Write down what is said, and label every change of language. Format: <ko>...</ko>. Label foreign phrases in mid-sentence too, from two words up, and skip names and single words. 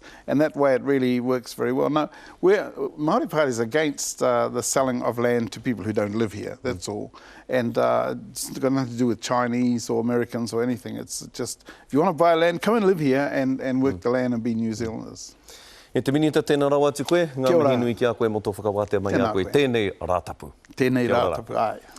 <en>And that way it really works very well. No, Māori Party is against the selling of land to people who don't live here, that's all. And it's got nothing to do with Chinese or Americans or anything. It's just, if you want to buy land, come and live here and work the land and be New Zealanders.</en> <mi>E te minita tēnā rawa atu koe, ngā mihi nui ki a koe mo tō whakawātea mai a koe. Tēnei rātapu. Tēnei rātapu, ai.</mi>